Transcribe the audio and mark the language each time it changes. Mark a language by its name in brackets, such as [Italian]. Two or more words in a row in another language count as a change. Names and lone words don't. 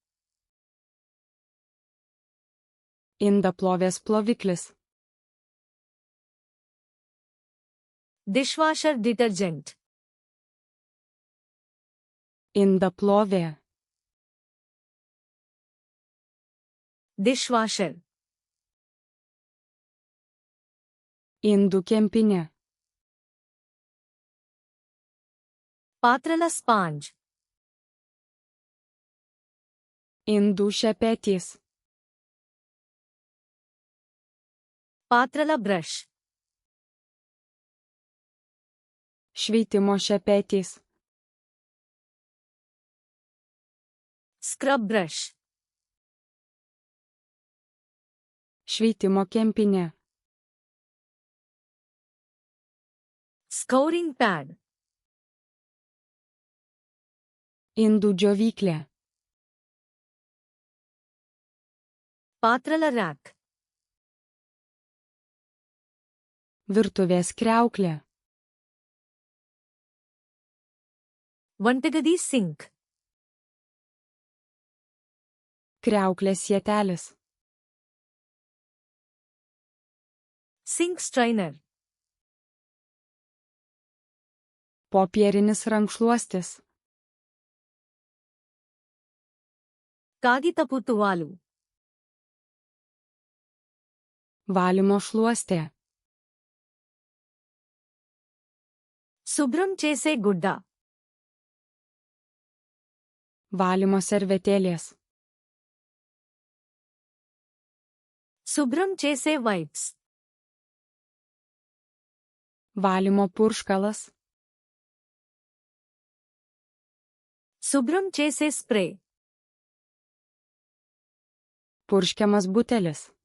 [Lithuanian] Indaplovės ploviklis. [English] dishwasher detergent. [Lithuanian] Indaplovė. [English] డిష్వాషర్. [Lithuanian] Indų kempinė. [Telugu] పాత్రల స్పాంజ్. [Lithuanian] Indų šepetys. [Telugu] పాత్రల బ్రష్. [Lithuanian] Šveitimo šepetys. [English] scrub brush. [Lithuanian] Šveitimo kempinė. [English] scouring pad. [Lithuanian] Indų džiovyklė. [Telugu] పాత్రల ర్యాక్. [Lithuanian] Virtuvės kriauklė. [Telugu] వంటగది సింక్. [Lithuanian] Kriauklės sietelis. [English] sink strainer. [Lithuanian] Popierinis rankšluostis. [Telugu] కాగితపు తువాలు. [Lithuanian] Valymo šluostė. [Telugu] శుభ్రం చేసే గుడ్డ. [Lithuanian] Valymo servetėlės. [Telugu] శుభ్రం చేసే వైప్స్. [Lithuanian] Valymo purškalas. [Telugu] శుభ్రం చేసే స్ప్రే. [Lithuanian] Purškiamas butelis.